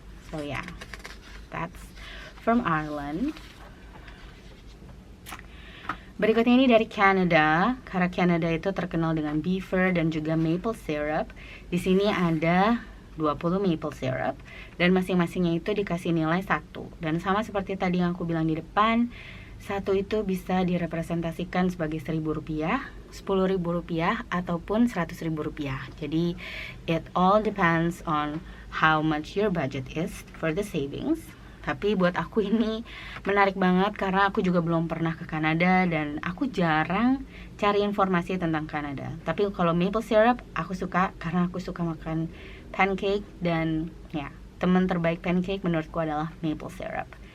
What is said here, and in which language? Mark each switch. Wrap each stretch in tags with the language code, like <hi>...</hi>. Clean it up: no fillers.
<en>So yeah, that's from Ireland.</en> <id>Berikutnya ini dari Canada, karena Canada itu terkenal dengan beaver dan juga maple syrup. Di sini ada 20 maple syrup dan masing-masingnya itu dikasih nilai 1. Dan sama seperti tadi yang aku bilang di depan, 1 itu bisa direpresentasikan sebagai Rp1.000, Rp10.000 ataupun Rp100.000. Jadi</id> <en>it all depends on how much your budget is for the savings.</en> <id>Tapi buat aku ini menarik banget karena aku juga belum pernah ke Kanada dan aku jarang cari informasi tentang Kanada. Tapi kalau maple syrup aku suka karena aku suka makan pancake dan ya, teman terbaik pancake menurutku adalah maple syrup.</id>